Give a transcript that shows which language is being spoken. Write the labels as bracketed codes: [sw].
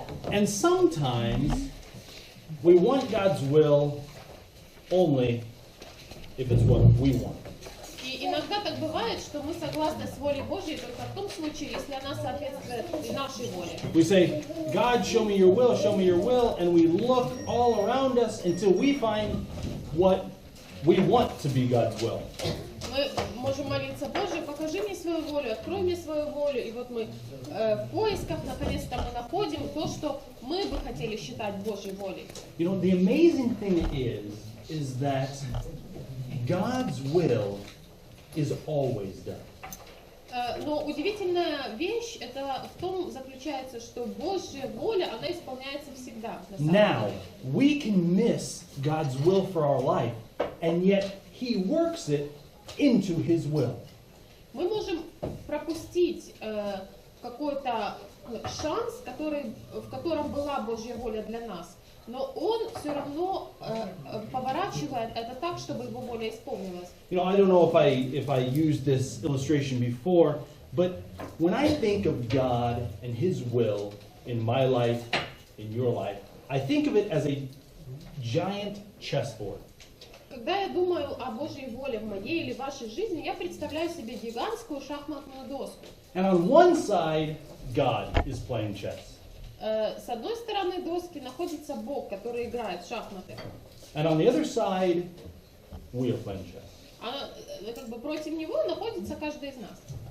[en] And sometimes we want God's will only if it's what we want. [ru] И иногда так бывает, что мы согласны с волей Божьей только в том случае, если она соответствует нашей воле. [en] We say, God, show me your will, and we look all around us until we find what we want to be God's will. [ru] Мы можем молиться: Боже, покажи мне свою волю, открой мне свою волю. И вот мы в поисках, наконец-то мы находим то, что мы бы хотели считать Божьей волей. [en] You know, the amazing thing is that God's will is always done. [ru] Но удивительная вещь это в том заключается, что Божья воля, она исполняется всегда. [en] Now, we can miss God's will for our life, and yet He works it into His will. [ru] Мы можем пропустить какой-то шанс, в котором была Божья воля для нас, но Он все равно поворачивает это так, чтобы Его воля исполнилась. [en] You know, I don't know if I used this illustration before, but when I think of God and His will in my life, in your life, I think of it as a giant chessboard. [ru] Когда я думаю о Божьей воле в моей или вашей жизни, я представляю себе гигантскую шахматную доску. [en] And on one side, God is playing chess. [ru] С одной стороны доски находится Бог, который играет в шахматы. [en] And on the other side, we are playing chess. [ru] А как бы против него находится каждый из нас.